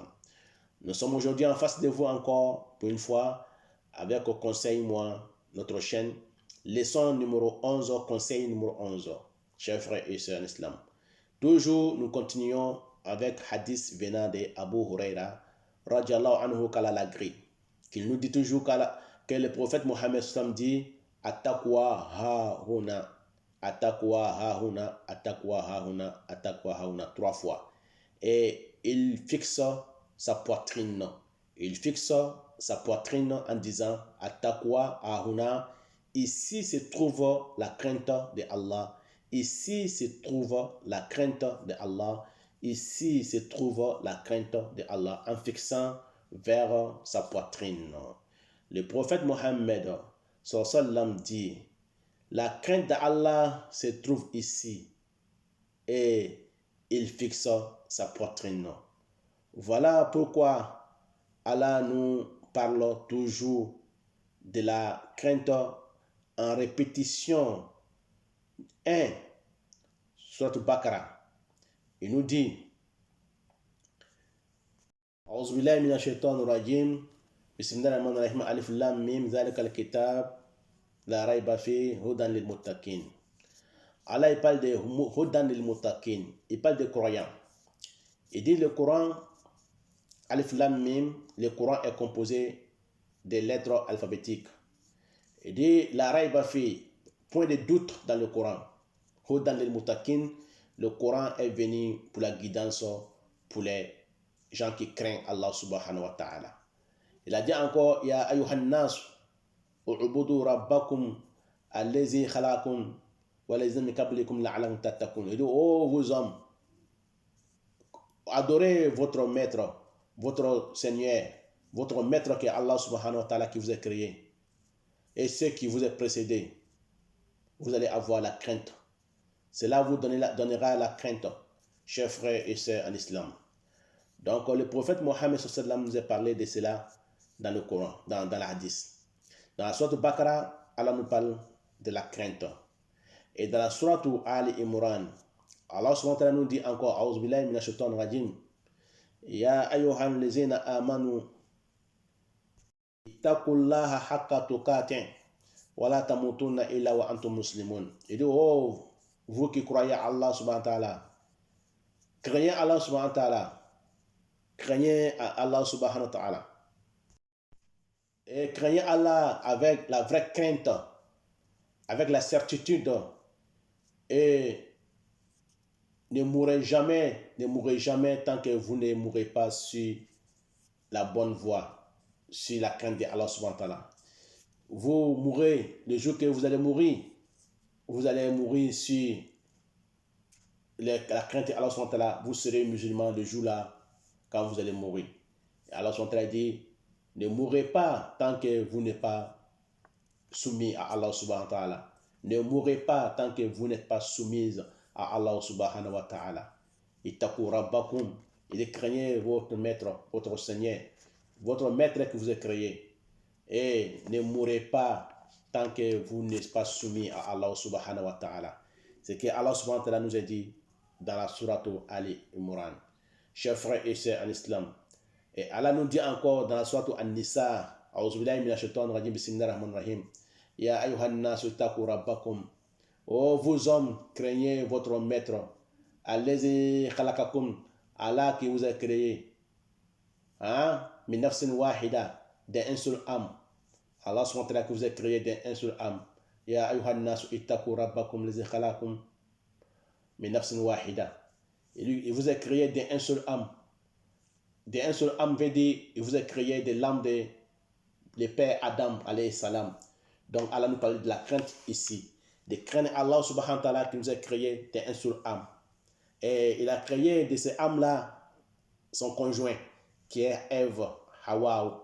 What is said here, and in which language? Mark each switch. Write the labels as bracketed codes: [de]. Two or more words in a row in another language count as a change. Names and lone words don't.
[fr] Nous sommes aujourd'hui en face de vous encore, pour une fois, avec au conseil, moi, notre chaîne, leçon numéro 11, conseil numéro 11, chers frères et sœurs en islam. Toujours, nous continuons avec hadith venant de Abu Huraira, [ar] رضي الله عنه [fr] kalalagri, qu'il nous dit toujours que le prophète Mohammed dit [ar] التقوى هاهنا, التقوى هاهنا, التقوى هاهنا, التقوى هاهنا, [fr] 3 fois. Et il fixe sa poitrine. Il fixe sa poitrine en disant [ar] التقوى هاهنا. [fr] Ici se trouve la crainte de Allah. Ici se trouve la crainte de Allah. Ici se trouve la crainte de Allah, en fixant vers sa poitrine. Le prophète Mohammed sallam dit, la crainte d'Allah se trouve ici, et il fixe sa poitrine. Voilà pourquoi Allah nous parle toujours de la crainte en répétition. 1. Surat Al-Baqarah. [ar] Il nous dit أعوذ بالله من الشيطان الرجيم بسم الله الرحمن الرحيم ألف لام ميم ذلك الكتاب لا ريب فيه هدى للمتقين. [fr] Allah il parle de [ar] هدى للمتقين, [fr] il parle de croyants. Il dit le Coran, Alif Lam Mim, le Coran est composé des lettres alphabétiques. Il dit [ar] لا ريب في, [fr] point de doute dans le Coran. [ar] هدى للمتقين, [fr] le Coran est venu pour la guidance pour les gens qui craignent Allah [ar] سبحانه وتعالى. [fr] Il a dit encore, [ar] يا أيها الناس اعبدوا ربكم الذي خلقكم والذين من قبلكم لعلكم تتقون. [fr] Il dit, oh vous hommes, adorez votre maître, votre Seigneur, votre maître qui est Allah [ar] سبحانه وتعالى [fr] qui vous a créé. Et ceux qui vous ont précédé, vous allez avoir la crainte. Cela vous donnera la crainte, chers frères et sœurs en islam. Donc le prophète Mohammed sallam nous a parlé de cela dans le Coran, dans la hadith. Dans la sourate Baqarah, Allah nous parle de la crainte. Et dans la sourate Ali Imran, Allah [ar] سبحانه وتعالى [fr] nous dit encore, [ar] أعوذ بالله من الشيطان الرجيم يا أيها الذين آمنوا اتقوا الله حق تقاته ولا تموتن إلا وأنتم مسلمون. [fr] Il dit, oh vous qui croyez à Allah [ar] سبحانه وتعالى, [fr] craignez Allah [ar] سبحانه وتعالى, [fr] craignez Allah [ar] سبحانه وتعالى. [fr] Et craignez Allah avec la vraie crainte, avec la certitude, et ne mourrez jamais tant que vous ne mourrez pas sur la bonne voie, sur la crainte d'Allah [ar] سبحانه وتعالى. [fr] Vous mourrez, le jour que vous allez mourir sur la crainte d'Allah [ar] سبحانه وتعالى, [fr] vous serez musulman le jour-là, quand vous allez mourir. Et Allah [ar] سبحانه وتعالى [fr] dit, ne mourrez pas tant que vous n'êtes pas soumis à Allah subhanahu wa ta'ala. Ne mourrez pas tant que vous n'êtes pas soumise à Allah [ar] سبحانه وتعالى. اتقوا ربكم, [fr] il craignez votre maître, votre Seigneur, votre maître que vous avez créé. Et ne mourrez pas tant que vous n'êtes pas soumis à Allah [ar] سبحانه وتعالى. [fr] C'est que Allah [ar] سبحانه وتعالى [fr] nous a dit dans la sourate Ali Imran. Chers frères et sœurs en islam. Et Allah nous dit encore dans la sourate An-Nisa, [ar] أعوذ بالله من الشيطان الرجيم بسم الله الرحمن الرحيم. يا أيها الناس اتقوا ربكم. [fr] Oh vous hommes, craignez votre maître. [ar] الذي خلقكم, [fr] Allah qui vous a créé. [ar] من نفس واحدة, [fr] d'un seul âme. Allah [ar] سبحانه وتعالى [fr] qui vous a créé d'un seul âme. [ar] يا أيها الناس اتقوا ربكم الذي خلقكم من نفس واحدة. [fr] Il vous a créé d'un seul âme. d'un seul âme veut dire, il vous a créé de l'âme de le père Adam, [ar] عليه السلام. [fr] Donc Allah nous parle de la crainte ici. De craindre Allah [ar] سبحانه وتعالى [fr] qui nous a créé d'un seul âme. Et il a créé de ces âmes-là son conjoint, qui est Ève, Hawa.